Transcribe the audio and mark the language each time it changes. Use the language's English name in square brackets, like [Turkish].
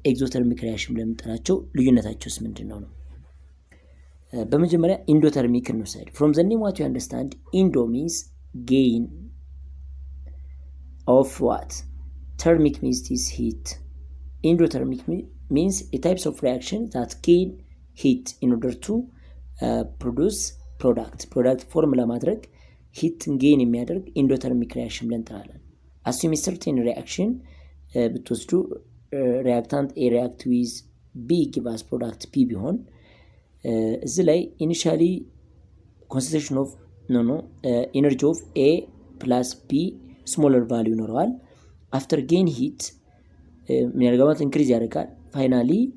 [English] exothermic reaction [Amharic] ብለን የምንጠራቸው ልዩነታቸውስ ምንድነው ነው? በመጀመሪያ [English] endothermic [Amharic] እንውሰድ። [English] from the name what you understand endo means gain of what? thermic means this heat. endothermic means a types of reaction that gain heat in order to produce product [Amharic] ፎርም ለማድረግ [English] ሂትን ጌን [Amharic] የሚያደርግ [English] ኢንዶተርሚክ ሪያክሽን [Amharic] ብለን እንጠራለን። አሱም [English] ሰርቴን ሪያክሽን [Amharic] ብትወስዱ [English] ሪያክታንት ኤ ሪያክት ዊዝ ቢ ጊቭስ ፕሮዳክት ፒ [Amharic] ቢሆን እዚህ ላይ [English] ኢኒሻሊ ኮንሰንትሬሽን ኦፍ ኢነርጂ ኦፍ ኤ ፕላስ ቢ ስሞለር ቫልዩ [Amharic] ይኖረዋል። [English] አፍተር ጌን ሂት [Amharic] የሚያደርገው [English] ኢንክሪዝ [Amharic] ያደርጋል። [English] ፋይናሊ